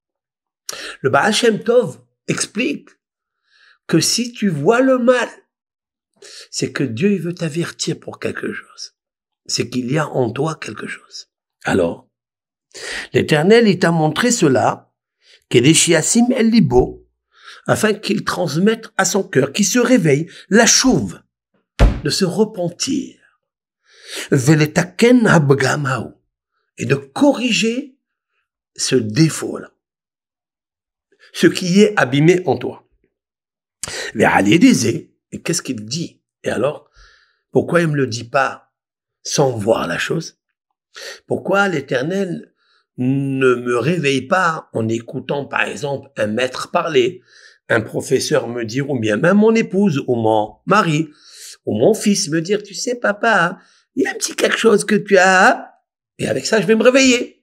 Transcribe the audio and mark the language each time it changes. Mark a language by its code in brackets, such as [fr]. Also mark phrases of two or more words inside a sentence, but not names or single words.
[fr] Le Baal Shem Tov explique que si tu vois le mal, c'est que Dieu il veut t'avertir pour quelque chose. C'est qu'il y a en toi quelque chose. Alors, l'Éternel, il t'a montré cela, [he] כדי שישים אל לבו, [fr] afin qu'il transmette à son cœur, qu'il se réveille, la chouve. de se repentir, [he] ולתקן הפגם ההוא, [fr] et de corriger ce défaut-là, ce qui est abîmé en toi. Et qu'est-ce qu'il dit? Et alors, pourquoi il me le dit pas sans voir la chose? Pourquoi l'Éternel ne me réveille pas en écoutant, par exemple, un maître parler, un professeur me dire, ou bien même mon épouse, ou mon mari, ou mon fils me dire, tu sais, papa, il y a un petit quelque chose que tu as, et avec ça, je vais me réveiller.